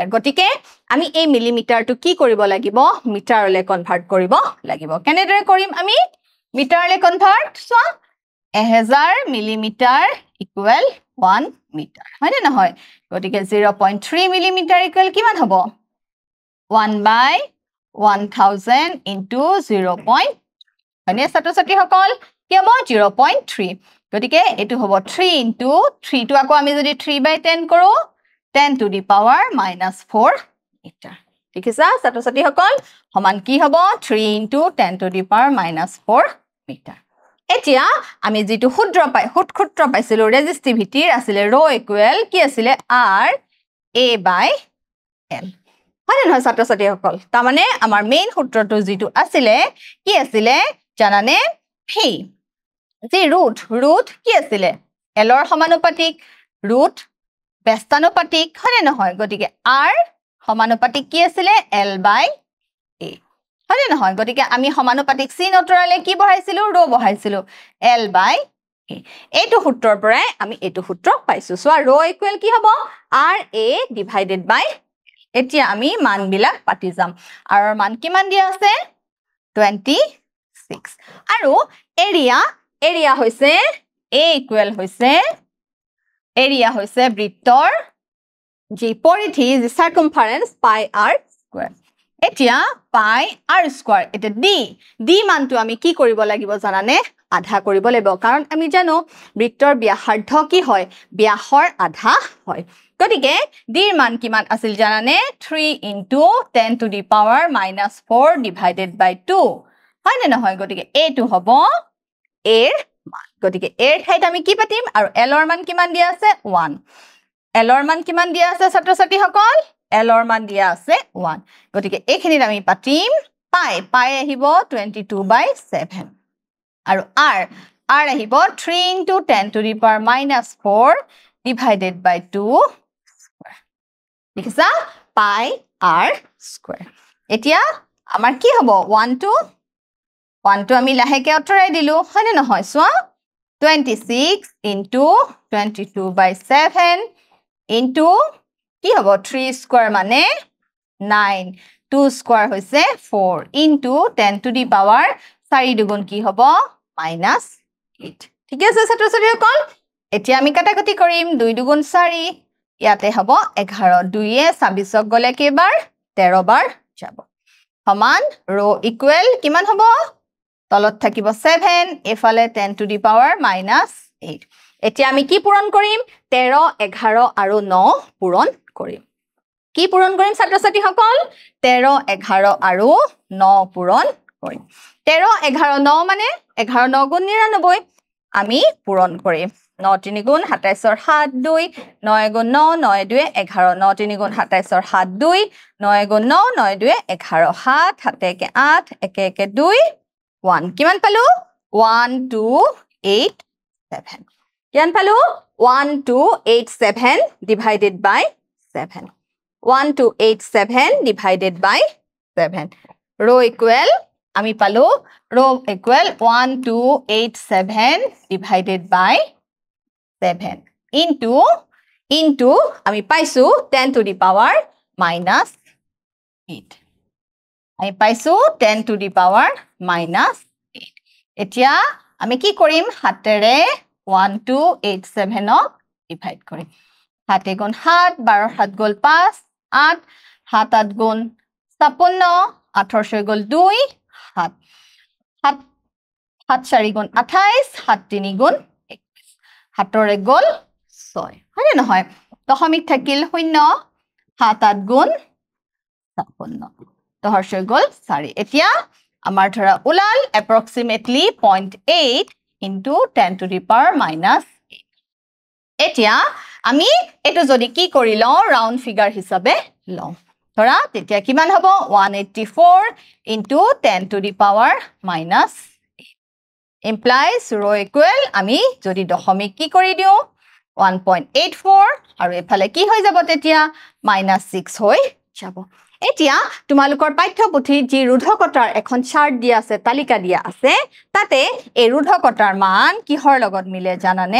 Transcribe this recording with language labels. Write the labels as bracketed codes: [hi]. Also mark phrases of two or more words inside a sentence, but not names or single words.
[as] গতিকে আমি এই মিলিমিটাৰটো কি কৰিব লাগিব মিটাৰলৈ কনভাৰ্ট কৰিব লাগিব কেনেদৰে কৰিম আমি মিটাৰলৈ কনভাৰ্ট সো 1000 মিলিমিটাৰ ইকুৱেল 1 মিটাৰ হয় নে নহয় গতিকে 0.3 মিলিমিটাৰ ইকুৱেল কিমান হ'ব 1/1000 ইনটু 0. হয়নে ছাত্ৰ-ছাত্ৰী সকল কি হ'ব 0.3 গতিকে এটো হ'ব 3 ইনটু 3 টো আকৌ আমি যদি 3/10 কৰো [en] 10 to the power -4 [as] মিটাৰ ঠিক আছে ছাত্ৰ-ছাত্ৰী সকল সমান কি হ'ব 3 [en] into 10 to the power -4 [as] মিটাৰ এতিয়া আমি যেটো সূত্ৰ পাইছিলো ৰেজিস্টিভিটিৰ আছিল [en] rho equal [as] কি আছিল [en] r a by l [as] হয় নহয় ছাত্ৰ-ছাত্ৰী সকল তাৰ মানে আমাৰ মেইন সূত্ৰটো যেটো আছিল কি আছিল জানানে হি যে ৰুট কি আছিল l ৰ সমানুপাতিক ৰুট ব্যস্তানুপাতিক হয় নহয় গতিকে r সমানুপাতিক কি আছিল [en] l by a [as] হয় নহয় গতিকে আমি সমানুপাতিক চিন অতৰালে কি বহাইছিলো rho বহাইছিলো [en] l by a [as] এইটো সূত্ৰৰ পৰাই আমি এইটো সূত্ৰ পাইছো সো rho ইকুৱেল কি হ'ব [en] r a divided by [as] এতিয়া আমি মান বিলাক পাতি যাম r ৰ মান কিমান দিয়া আছে 26 আৰু এৰিয়া হৈছে a ইকুৱেল হৈছে এৰিয়া হৈছে বৃত্তৰ যি পৰিধি যি সাৰকামফাৰেন্স পাই r স্কয়াৰ এতিয়া পাই r স্কয়াৰ এটা d মানটো আমি কি কৰিব লাগিব জানানে আধা কৰিব লাগিব কাৰণ আমি জানো বৃত্তৰ ব্যাসাৰ্ধ কি হয় ব্যাসৰ আধা হয় গতিকে d ৰ মান কিমান আছিল জানানে 3 into 10 to the power -4 divided by 2 হয় নে নহয় গতিকে এইটো হ'ব a ৰ মান গতিকে a ৰ ঠাইত আমি কি পাতিম আৰু l ৰ মান কিমান দিয়া আছে 1 l ৰ মান কিমান দিয়া আছে ছাত্ৰ-ছাত্ৰী সকল l ৰ মান দিয়া আছে 1 গতিকে এইখিনিত আমি পাতিম পাই আহিব 22/7 আৰু r আহিব [en] 3 into 10 to the power -4 divided by 2 square [as] দেখিছা পাই [en] r square [as] এতিয়া আমাৰ কি হ'ব 1 to আমি লাহেকে অতৰাই দিলো হয়নে নহয় সোৱা 26 into 22/7 into কি হ'ব 3 square মানে 9 2 square হৈছে 4 into [en] 10 to the power 4 [as] দুগুণ কি হ'ব -8 ঠিক আছে ছাত্ৰ-ছাত্ৰী সকল এতিয়া আমি কাটাকুটি কৰিম 2 দুগুণ 4 ইয়াতে হ'ব 11 2 এ 26ক গলে কেইবাৰ 13 বাৰ যাব সমান rho ইকুৱেল কিমান হ'ব তলত থাকিব 7 এফালে [en] 10 to the power -8 [as] এতিয়া আমি কি পূৰণ কৰিম 13 11 আৰু 9 পূৰণ কৰিম কি পূৰণ কৰিম ছাত্ৰ-ছাত্ৰী সকল 13 11 আৰু 9 পূৰণ কৰিম 13 11 9 মানে 11 9 গুণ 99 আমি পূৰণ কৰিম 9 3 গুণ 27 ৰ 7 2 9 গুণ 9 9 2 11 9 3 গুণ 27 ৰ 7 2 9 গুণ 9 9 2 11 7 7 1 8 1 1 2 1 কিমান পালো 1 2 8 7 কিমান পালো 1 2 8 7 [en] divided by 7 [as] 1 2 8 7 [en] divided by 7 rho equal [as] আমি পালো [en] rho equal 1 2 8 7 divided by 7 into [as] আমি পাইছো [en] 10 to the power minus 8 [as] আমি পাইছো [en] 10 to the power minus [as] 8 এতিয়া আমি কি কৰিম হাতেৰে 1 2 8 7 ক ডিভাইড কৰিম 7 গুণ 7 12 7 গল 5 8 7 8 গুণ 56 18 গল 2 7 7 7 4 গুণ 28 7 3 গুণ 21 7 গল 6 হয় নহয় দশমিক থাকিল 0 7 8 গুণ 56 দহৰ গল 4 এতিয়া আমাৰ ধৰা উলাল [en] approximately 0.8 into 10 to the power minus 8 [as] এতিয়া আমি এটো যদি কি কৰি লও রাউন্ড ফিগার হিসাবে লও ধৰা তেতিয়া কিমান হ'ব [en] 184 into 10 to the power minus 8 implies rho equal [as] আমি যদি দশমিক কি কৰি দিও 1.84 আৰু এফালে কি হৈ যাব তেতিয়া -6 হৈ যাব এতিয়া তোমালোকৰ পাঠ্যপুথিত যি ৰুধকতাৰ এখন চাৰ্ট দিয়া আছে তালিকা দিয়া আছে তাতে এই ৰুধকতাৰ মান কিহৰ লগত মিলে জানানে